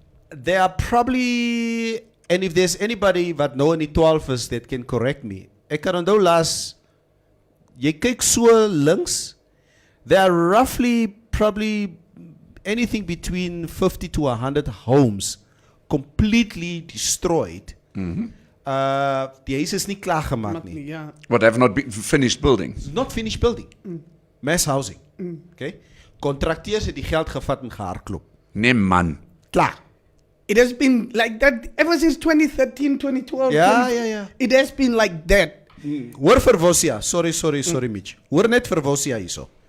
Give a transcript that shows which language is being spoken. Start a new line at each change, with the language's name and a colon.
English: there are probably, and if there's anybody
Afrikaans: wat nou in die 12 is
English: that can correct me,
Afrikaans: ek kan onthou laas, jy kyk so links,
English: there are roughly probably anything between 50 to 100 homes completely destroyed.
Afrikaans: Die huis is nie klaar gemaak nie.
English: Yeah. What have not been finished building. Not finished building. Mass housing. Okay?
Afrikaans: Contracteurs het die geld gevat en gehardloop. Nee man. Klaar.
English: It has been like that ever since 2013, 2012.
Afrikaans: Ja, ja, ja.
English: It has been like that.
Afrikaans: Hoor vir Vosia. Sorry Mitch. Hoor net vir Vosia hierso.